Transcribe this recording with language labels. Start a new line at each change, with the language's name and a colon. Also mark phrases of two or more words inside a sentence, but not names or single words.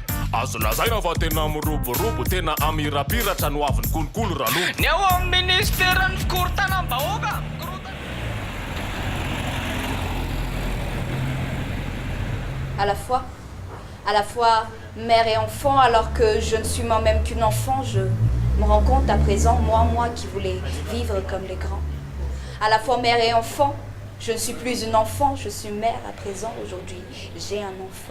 Malagasy: azo lazaina fa tena miroborobo tena amirapiratra no avin'ny kolokolo ralobo ny ao amin'ny ministeran'ny fikorontanam-bahoaka.
French: À la fois mère et enfant, alors que je ne suis moi-même qu'une enfant, je me rends compte à présent, moi qui voulais vivre comme les grands. À la fois mère et enfant, je ne suis plus une enfant, je suis mère à présent, aujourd'hui j'ai un enfant.